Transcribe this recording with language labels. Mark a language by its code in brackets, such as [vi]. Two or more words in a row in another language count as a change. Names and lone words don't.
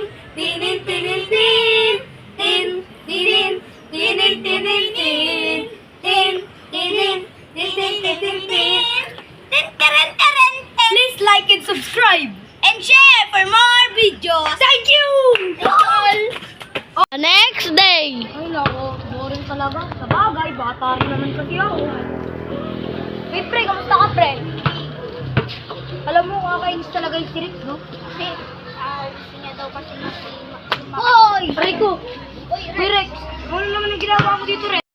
[en] Tinin, tinin, tin. Tin, tinin, tinin, tinin, tin. Tin, tinin, tinin, tinin, tin. Tin, teren, teren, tin. Please like and subscribe. And share for more videos. Thank you! All. Next day. [tl] Ay, nako. Boring talaga. Sa bagay, bata rin naman kasi ako. Wait, pre, kamusta ka, pre? Alam mo, kakainis talaga yung si Rex, no? Kasi, gusto niya daw kasi Hoy! Aray ko! Hoy, Rex! Ano naman ang ginagawa mo dito, Rex?